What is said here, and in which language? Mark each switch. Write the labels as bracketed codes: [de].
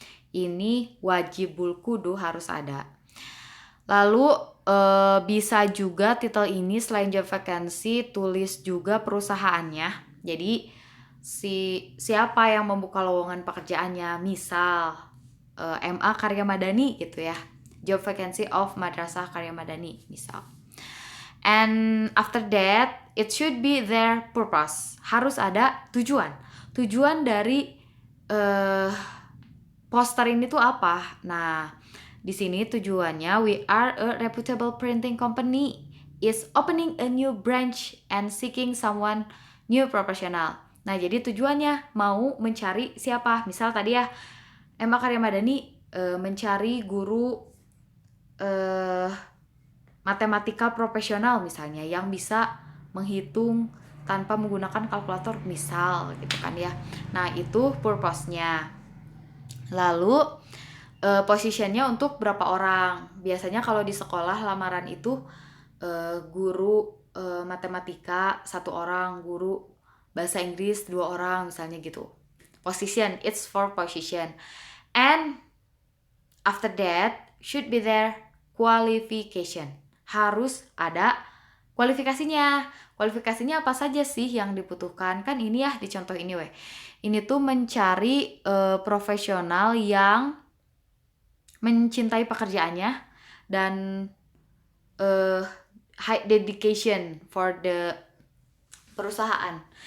[id] Ini wajibul kudu harus ada. Lalu bisa juga title ini selain job vacancy tulis juga perusahaannya. Jadi siapa yang membuka lowongan pekerjaannya, misal MA Karya Madani gitu ya. [en] Job vacancy of Madrasah Karya Madani [id] misal. [en] And after that, it should be their purpose. [id] Harus ada tujuan. Tujuan dari poster ini tuh apa? Nah, di sini tujuannya, [en] we are a reputable printing company is opening a new branch and seeking someone new professional. [id] Nah, jadi tujuannya mau mencari siapa? Misal tadi ya, Emma Karya Madani mencari guru matematika profesional misalnya yang bisa menghitung tanpa menggunakan kalkulator misal gitu kan ya. Nah, itu purpose-nya. Lalu positionnya untuk berapa orang? Biasanya kalau di sekolah lamaran itu guru matematika 1 orang, guru bahasa Inggris 2 orang misalnya gitu. [en] Position, it's for position. And after that should be their qualification. [id] Harus ada kualifikasinya. Kualifikasinya apa saja sih yang dibutuhkan? Kan ini ya di contoh ini weh. Ini tuh mencari profesional yang mencintai pekerjaannya dan [en] high dedication for the [id] perusahaan.